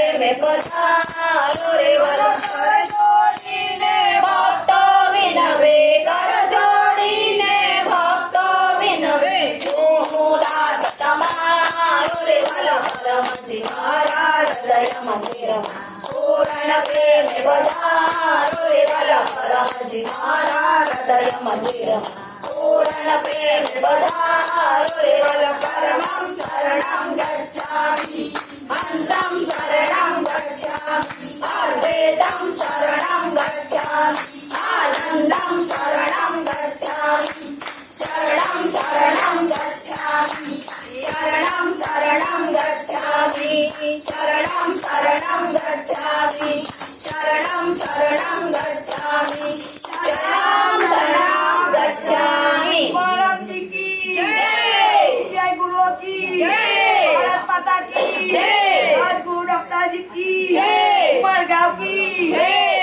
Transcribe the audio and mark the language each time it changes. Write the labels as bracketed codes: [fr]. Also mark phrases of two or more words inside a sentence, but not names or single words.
[gu] પધારો રે વલ્લભ કર જોડીને ભક્તો વિનવે કર જોડીને ભક્તો વિનવે હું દાસ તમારો રે વલ્લભ પરમજી મારા હૃદય મંદિરમાં પૂર્ણ પ્રેમ પધારો રે વલ્લભ પરમજી મારા હૃદય મંદિરમાં પૂર્ણ પ્રેમ પધારો રે વલ્લભ [sa] પરમં શરણં ગચ્છામિ હંસં શરણં ગચ્છામિ અદ્વૈતં શરણં ગચ્છામિ આનંદં શરણં ગચ્છામિ શરણં શરણં ગચ્છામિ શરણં શરણં ગચ્છામિ શરણં શરણં ગચ્છામિ શરણં શરણં ગચ્છામિ શરણં શરણં ગચ્છામિ [hi] परमजी की जय। जय गुरु की जय। भारत माता की जय। और गुरु डॉक्टर जी की जय। उमरगांव की जय।